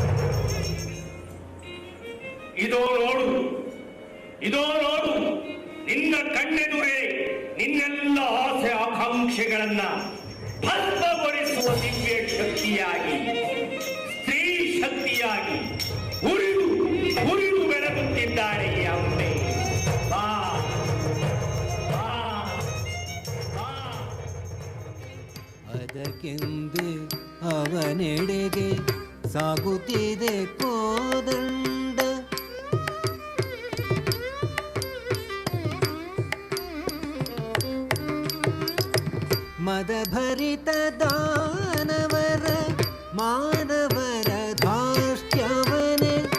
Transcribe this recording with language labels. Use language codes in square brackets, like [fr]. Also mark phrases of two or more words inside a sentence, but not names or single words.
[kn] ಇದೋ ನೋಡು ಇದೋ ನೋಡು, ನಿನ್ನ ಕಣ್ಣೆದುರೇ ನಿನ್ನೆಲ್ಲ ಆಸೆ ಆಕಾಂಕ್ಷೆಗಳನ್ನ ಭಸ್ಮಗೊಳಿಸುವ ದಿವ್ಯ ಶಕ್ತಿಯಾಗಿ, ಸ್ತ್ರೀ ಶಕ್ತಿಯಾಗಿ ಉರಿದು ಉರಿದು ಬೆಳಗುತ್ತಿದ್ದಾರೆ ಈ ಅಮ್ಮೆ. ಬಾ ಬಾ ಬಾ. ಅದಕ್ಕೆಂದು ಅವನೆಡೆಗೆ ಸಾಗುತ್ತಿದೆ ಕೋದಂಡ, ಮದಭರಿತ ದಾನವರ ಮಾನವರ ಧಾಷ್ಟ್ಯವನೆ